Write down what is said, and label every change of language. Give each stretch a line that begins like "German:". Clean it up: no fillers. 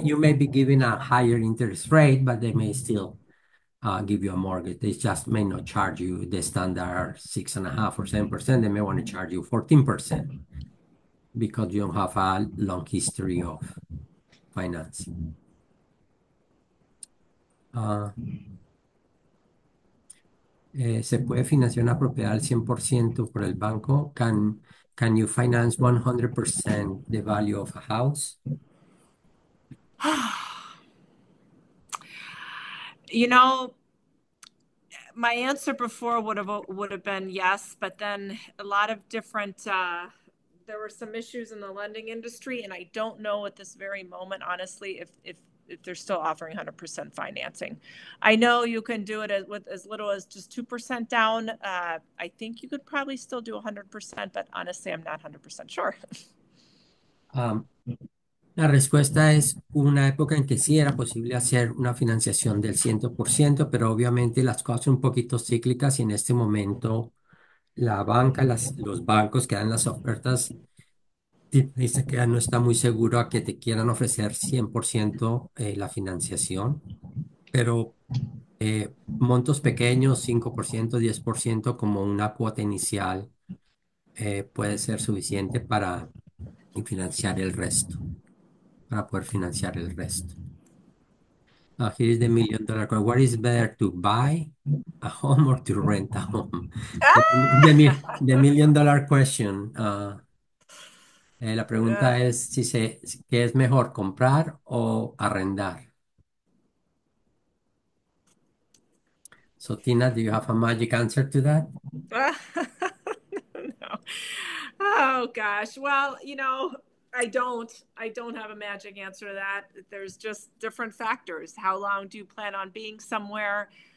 English: You may be giving a higher interest rate, but they may still give you a mortgage. They just may not charge you the standard 6.5 or 7%. They may want to charge you 14% because you don't have a long history of financing.
Spanish: Ah, ¿Se puede financiar una propiedad al 100% por el banco?
English: Can you finance 100% the value of a house? You know, my answer before would have been yes, but then a lot of different there were some issues in the lending industry, and I don't know at this very moment, honestly, if they're still offering 100% financing. I know you can do it with as little as just 2% down. I think you could probably still do 100%, but honestly, I'm not 100% sure.
Spanish: Um, La respuesta es una época en que sí era posible hacer una financiación del 100%, pero obviamente las cosas son un poquito cíclicas y en este momento la banca, los bancos que dan las ofertas, dice que ya no está muy seguro a que te quieran ofrecer 100% la financiación, pero montos pequeños, 5%, 10% como una cuota inicial puede ser suficiente para financiar el resto, para poder financiar el resto.
English: Here is the $1 million question. What is better to buy a home or to rent a home? The $1 million question.
Spanish: La
English: Yeah.
Spanish: pregunta es si qué es mejor, comprar o arrendar.
English: So, Tina, do you have a magic answer to that? No. Oh gosh. Well, I don't have a magic answer to that. There's just different factors. How long do you plan on being somewhere?